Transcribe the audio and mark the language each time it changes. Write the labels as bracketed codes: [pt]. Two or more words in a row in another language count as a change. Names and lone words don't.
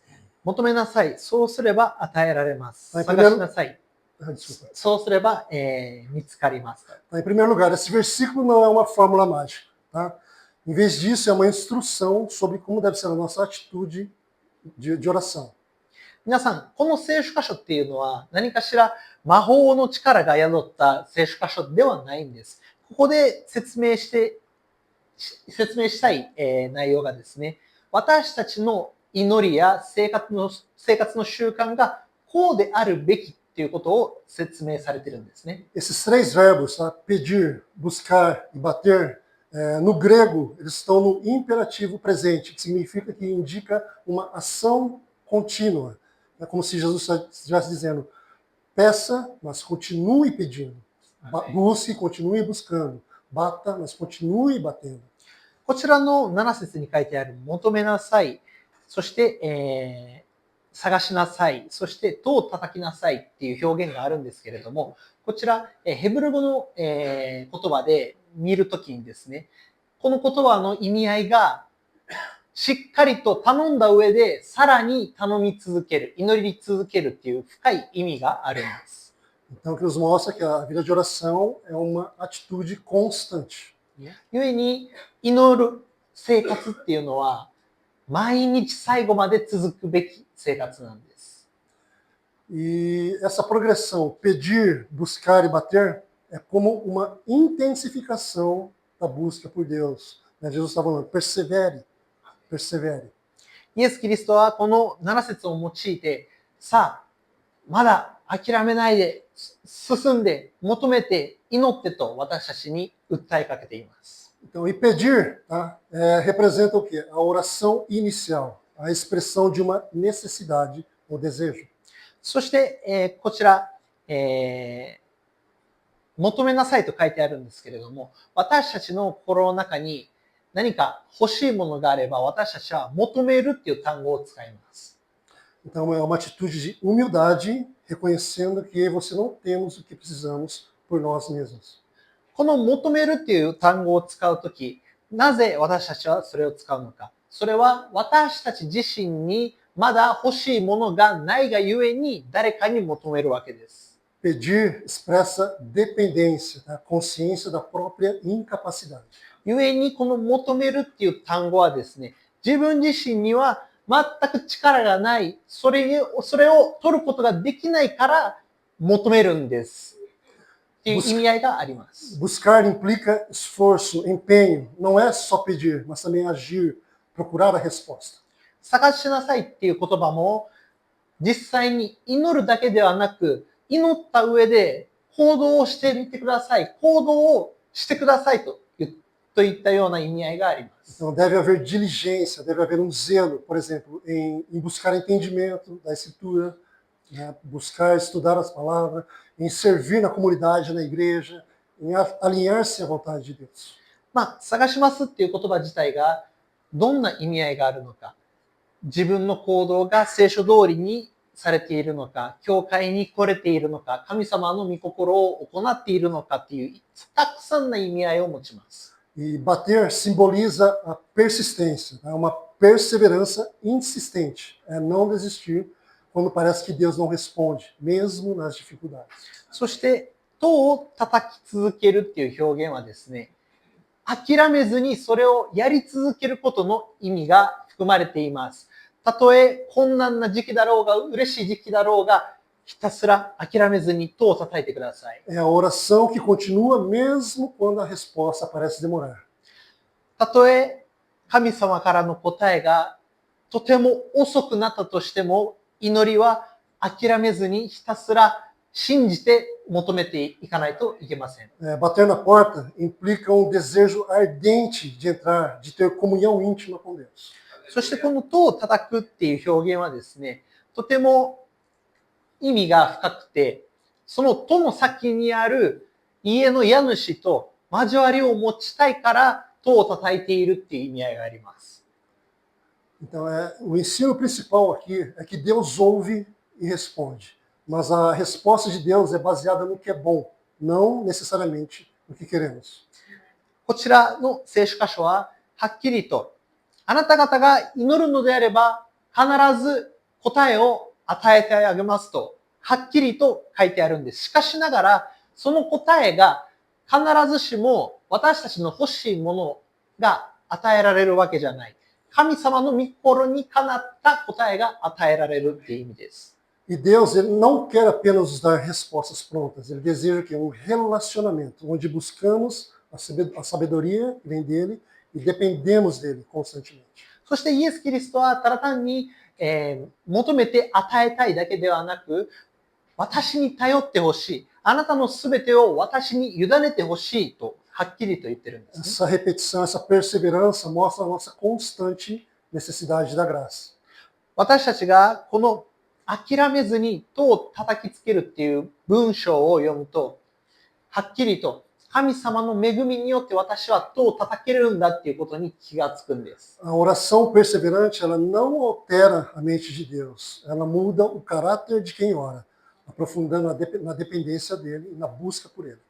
[ja] 求めなさい。そうすれば与えられます。はい探しなさい。 [pt] Desculpa. [ja] そうすれば、見つかります。 [pt] Em primeiro lugar, esse versículo não é uma fórmula mágica. Tá? Em vez disso, é uma instrução sobre como deve ser a nossa atitude de oração. [ja] 皆さん、この聖書箇所っていうのは何かしら魔法の力が宿った聖書箇所ではないんです。ここで説明したい、内容がですね、私たちの祈りや生活の習慣がこうであるべきっていうことを説明されているんですね。 [pt] Esses três verbos, tá? Pedir, buscar e bater, no grego, eles estão no imperativo presente, que significa que indica uma ação contínua. É como se Jesus estivesse dizendo, peça, mas continue pedindo. Busque, continue buscando. Bata, mas continue batendo. [ja] こちらの7節に書いてある求めなさい、そして、探しなさい、そして戸を叩きなさいっていう表現があるんですけれども、こちら、ヘブル語の、言葉で見るときにですね、この言葉の意味合いがしっかりと頼んだ上でさらに頼み続ける、祈り続けるっていう深い意味があるんです。 [pt] Então, que nos mostra que a vida de oração é uma atitude constante. [ja] 故に祈る生活っていうのは毎日最後まで続くべき生活なんです。 [pt] E essa progressão, pedir, buscar e bater, é como uma intensificação da busca por Deus. Jesus está falando, persevere, persevere. [ja] イエス・キリストはこの7節を用いて、さあ、まだ諦めないで、進んで、求めて、祈ってと私たちに訴えかけています。 [pt] Então, e pedir tá, representa o quê? A oração inicial, a expressão de uma necessidade ou desejo. [ja] そして、こちら、求めなさいと書いてあるんですけれども、私たちの心の中に何か欲しいものがあれば、私たちは求めるっていう単語を使います。 [pt] Então, é uma atitude de humildade, reconhecendo que eu e você não temos o que precisamos por nós mesmos. [ja] この求めるっていう単語を使うとき、なぜ私たちはそれを使うのか。それは私たち自身にまだ欲しいものがないがゆえに誰かに求めるわけです。 [pt] Pedir expressa dependência, tá? Consciência da própria incapacidade. [ja] ゆえにこの求めるっていう単語はですね、自分自身には全く力がない、それを取ることができないから求めるんです。っていう意味合いがあります。 [pt] Buscar implica esforço, empenho. Não é só pedir, mas também agir, procurar a resposta. [ja] 探しなさいっていう言葉も、実際に祈るだけではなく、祈った上で行動をしてみてください。行動をしてくださいといったような意味合いがあります。 [pt] Então deve haver diligência, deve haver um zelo, por exemplo, em buscar entendimento da escritura, né? Buscar estudar as palavras, em servir na comunidade, na igreja, em alinhar-se à vontade de Deus. [ja] 探しますっていう言葉自体がどんな意味合いがあるのか、自分の行動が聖書通りにされているのか、教会に来れているのか、神様の御心を行っているのかっていうたくさんな意味合いを持ちます。 [pt] E bater simboliza a persistência, né? Uma perseverança insistente, é não desistir quando parece que Deus não responde, mesmo nas dificuldades. [ja] そして、戸を叩き続けるっていう表現はですね、諦めずにそれをやり続けることの意味が含まれています。たとえ困難な時期だろうが、嬉しい時期だろうが、ひたすら諦めずに戸を叩いてください。 [pt] É a oração que continua mesmo quando a resposta parece demorar. [ja] たとえ神様からの答えがとても遅くなったとしても、祈りは諦めずにひたすら信じて求めていかないといけません。 [pt] Bater na porta implica um desejo ardente de entrar, de ter comunhão íntima com Deus. [ja] そしてこの戸を叩くっていう表現はですね、とても意味が深くて、その戸の先にある家の家主と交わりを持ちたいから戸を叩いているっていう意味合いがあります。 [pt] Então, o ensino principal aqui é que Deus ouve e responde. Mas a resposta de Deus é baseada no que é bom, não necessariamente no que queremos. [ja] こちらの聖書箇所は、はっきりと、あなた方が祈るのであれば、必ず答えを与えてあげますと、はっきりと書いてあるんです。しかしながら、その答えが必ずしも私たちの欲しいものが与えられるわけじゃない。神様の御心にかなった答えが与えられるっていう意味です。 [pt] E Deus, ele não quer apenas nos dar respostas prontas, ele deseja que um relacionamento onde buscamos a sabedoria que vem dele e dependemos dele constantemente. [ja] そしてイエス・キリストはただ単に、求めて与えたいだけではなく、私に頼ってほしい。あなたのすべてを私に委ねてほしいと、はっきりと言ってるんです、ね。 [pt] Essa repetição, essa perseverança mostra a nossa constante necessidade da graça. [ja] 私たちがこの諦めずに戸を叩きつけるっていう文章を読むと、はっきりと神様の恵みによって私は戸を叩けるんだっていうことに気がつくんです。 [pt] A oração perseverante, ela não altera a mente de Deus, ela muda o caráter de quem ora, aprofundando na dependência dele e na busca por ele.